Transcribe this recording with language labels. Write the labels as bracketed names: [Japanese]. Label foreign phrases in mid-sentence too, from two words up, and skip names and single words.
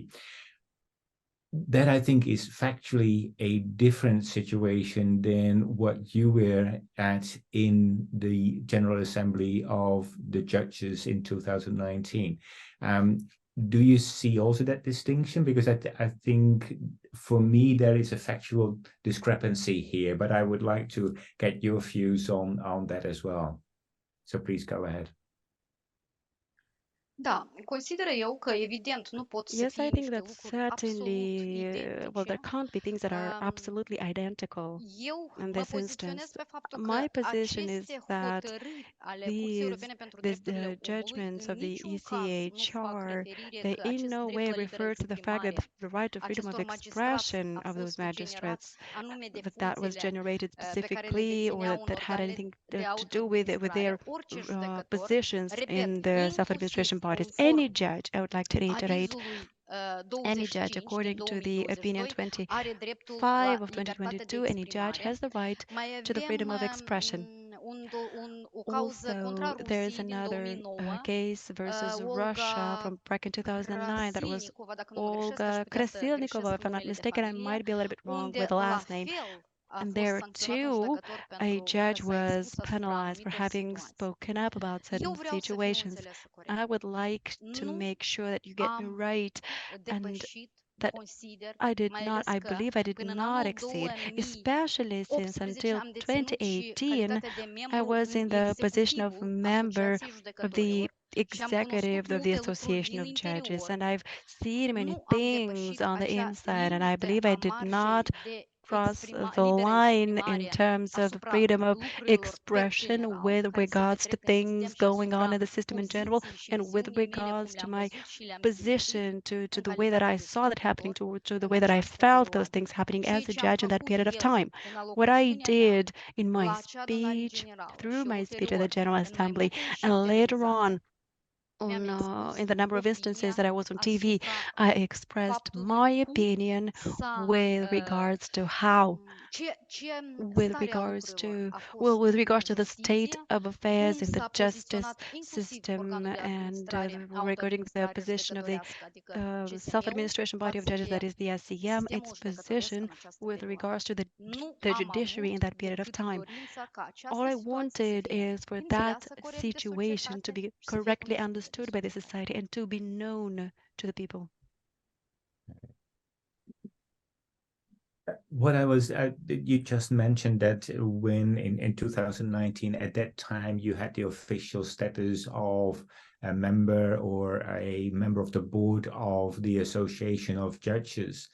[English] That, I think, is factually a different situation than what you were at in the General Assembly of the Judges in 2019. Do you see also that distinction? Because I think for me there is a factual discrepancy here, but I would like to get your views on that as well. So please go ahead. [Romanian] Da, consider eu că evident nu pot să [English] Yes, [Romanian] fie [English] I think [Romanian] niște [English] that [Romanian] lucruri absolut [English] certainly, well, there [Romanian] identice. [English] can't be things that are absolutely identical [Romanian] Eu [English] in [Romanian] mă [English] this [Romanian] poziționez [English] instance. [Romanian] pe faptul că [English] My position is [Romanian] aceste [English] that [Romanian] hotărâri ale Curții Europene pentru Drepturile Omului [English] judgments [Romanian] în [English] of the [Romanian] niciun caz nu fac [English] ECHR, [Romanian] referire [English] they [Romanian] că [English] in [Romanian] acest [English] no [Romanian] drept [English] way [Romanian] la liberă [English] refer to the fact that [Romanian] exprimare [English] the right to freedom of [Romanian] acestor magistrați [English] expression [Romanian] a [English] of those [Romanian] fost generat [English] magistrates, [Romanian] anume de [English] that was [Romanian] funcțiile [English] generated [Romanian] pe care le [English] specifically or [Romanian] dețineau în [English] that had [Romanian] organele [English] anything [Romanian] de [English] to do with their [Romanian] autoadministrare, orice judecător, [English] positions in [Romanian] repet, [English] the self-administration bodies. Any judge, I would like to reiterate, [Romanian] avizului [English] any judge, [Romanian] 25 din [English] according to the opinion [Romanian] 2022, are dreptul [English] 25 [Romanian] la [English] of [Romanian] libertate de [English] 2022, any judge [Romanian] exprimare. [English] has the right [Romanian] Mai [English] to the freedom of [Romanian] avem [English] expression. [Romanian] o cauză contra [English] Also, there's [Romanian] Rusiei din [English] another [Romanian] 2009. [English] case versus Russia [Romanian] Olga [English] from back in 2009 that was [Romanian] Krasilnikova, dacă nu greșesc, aș [English] Olga [Romanian] putea să [English] Krasilnikova, [Romanian] greșesc [English] if I'm not [Romanian] numele de [English] mistaken. I [Romanian] familie, [English] might be a little bit wrong with [Romanian] unde [English] the [Romanian] la [English] last name. [Romanian] fel a [English] And [Romanian] fost [English] there [Romanian] sancționat un [English] too, [Romanian] judecător [English] a [Romanian] pentru că [English] judge [Romanian] s-a [English] was [Romanian] expus asupra [English] penalized for [Romanian] anumitor [English] having [Romanian] situații. [English] spoken up about [Romanian] Eu [English] certain [Romanian] vreau să fiu [English] situations. [Romanian] înțeleasă corect. [English] I would like to [Romanian] Nu [English] make sure that you get me [Romanian] am [English] right and [Romanian] depășit, [English] that [Romanian] consider, [English] I did [Romanian] mai [English] not, [Romanian] ales [English] I [Romanian] că [English] believe I did [Romanian] până în [English] not [Romanian] anul [English] exceed, [Romanian] 2018 [English] especially since until [Romanian] am deținut și [English] 2018, [Romanian] calitatea de [English] I [Romanian] membru [English] was in [Romanian] în [English] the position of [Romanian] executivul [English] member [Romanian] Asociației [English] of the [Romanian] Judecătorilor și am [English] executive [Romanian] cunoscut [English] of the [Romanian] multe lucruri [English] Association [Romanian] din [English] of Judges, [Romanian] interior. [English] and I've seen many [Romanian] Nu am [English] things [Romanian] depășit [English] on the [Romanian] acea [English] inside, and I [Romanian] limită [English] believe I [Romanian] a [English] did [Romanian] marjei [English] not [Romanian] de [English] cross the [Romanian] liberă [English] line in [Romanian] exprimare [English] terms of the [Romanian] asupra [English] freedom of [Romanian] lucrurilor pe [English] expression [Romanian] general, [English] with [Romanian] care se [English] regards to [Romanian] petrec în [English] things [Romanian] sistem și [English] going on [Romanian] asupra [English] in the system in general, [Romanian] poziției și [English] and with [Romanian] viziunii mele cum [English] regards to [Romanian] le-am [English] my [Romanian] văzut și le-am executit [English] position, to [Romanian] în [English] the way that [Romanian] calitate [English] I [Romanian] de [English] saw that happening, [Romanian] judecător [English] to the [Romanian] în [English] way that I [Romanian] această [English] felt those [Romanian] perioadă. [English] things happening [Romanian] Ceea [English] as a [Romanian] ce am [English] judge in that [Romanian] făcut [English] period of [Romanian] eu [English] time. [Romanian] în [English] What I [Romanian] alocuțiunea mea [English] did in my [Romanian] la acea adunare [English] speech, [Romanian] generală [English] through [Romanian] și [English] my speech at the [Romanian] ulterior [English] General [Romanian] în mai [English] Assembly, [Romanian] multe [English] and [Romanian] ieșiri [English] later [Romanian] televizate, [English] on [Romanian] mi-am expus [English] in the number of instances that [Romanian] opinia [English] I was on TV, [Romanian] asupra [English] I expressed [Romanian] faptului [English] my [Romanian] cum [English] opinion [Romanian] s-a [English] with regards to how, [Romanian] ce [English] with [Romanian] starea [English] regards to, [Romanian] lucrurilor a [English] well, [Romanian] fost [English] with [Romanian] în [English] regards to the state [Romanian] justiție, [English] of affairs [Romanian] cum [English] in the [Romanian] s-a [English] justice [Romanian] poziționat inclusiv [English] system, [Romanian] organul de [English] and [Romanian] administrare, [English] regarding the [Romanian] autoadministrare [English] position of the [Romanian] judecătorească, adică CSM-ul, [English] self-administration body of [Romanian] față [English] judges, [Romanian] de [English] that is the SCM, its [Romanian] sistemul judecătoresc [English] position [Romanian] în această [English] with [Romanian] perioadă. [English] regards to [Romanian] Nu [English] the [Romanian] am [English] judiciary in [Romanian] avut [English] that period of [Romanian] decât [English] time. [Romanian] dorința ca [English] All [Romanian] această [English] I [Romanian] situație să [English] wanted [Romanian] fie [English] is for that [Romanian] înțeleasă corect de [English] situation to [Romanian] societate [English] be [Romanian] și să fie [English] correctly [Romanian] cunoscută de [English] understood by the [Romanian] societate. [English] society and to be known to the people. What I was, you just mentioned that when in 2019, at that time, you had the official status of a member or a member of the board of the Association of Judges.